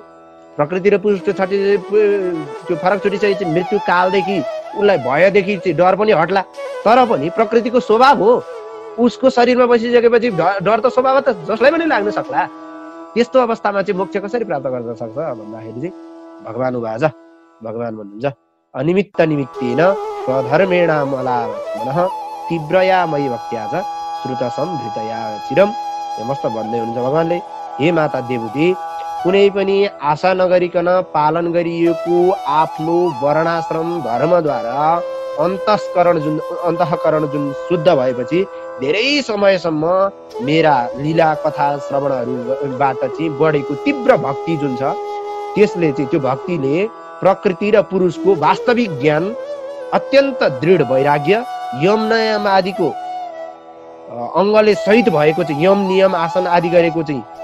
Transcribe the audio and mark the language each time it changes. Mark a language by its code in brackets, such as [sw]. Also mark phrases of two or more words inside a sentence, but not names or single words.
[ne] प्रकृति र पुरुषको त्यो फरक छुटिसकेपछि मृत्यु कालदेखि उसलाई भयदेखि चाहिँ डर पनि हट्ला। तर पनि प्रकृतिको स्वभाव हो, उसको शरीरमा बसिसकेपछि डर त स्वभाव त जसलाई पनि लाग्न सक्ला। त्यस्तो अवस्थामा चाहिँ मोक्ष कसरी प्राप्त गर्न सक्छ भन्दाखेरि चाहिँ भगवान उवाच, भगवान भन्नुहुन्छ [sa] अनिमित्त निमित्तेन स्वधर्मेण मलात्मनः तीव्रया मयि भक्त्या च श्रुत सम्भृतया चिरम। [ne] मस्त भन्दै हुनुहुन्छ भगवानले, हे माता देवती, कुनै पनि आशा नगरिकन पालन गरिएको आफ्नो वर्णाश्रम धर्मद्वारा अन्तःकरण जुन शुद्ध भएपछि धेरै समयसम्म मेरा लीला कथा श्रवणहरूबाट चाहिँ बढेको तीव्र भक्ति जुन छ, त्यसले चाहिँ त्यो भक्तिले प्रकृति र पुरुषको वास्तविक ज्ञान, अत्यन्त दृढ वैराग्य, यम नियम आदिको अङ्गले सहित भएको चाहिँ यम नियम आसन आदि गरेको चाहिँ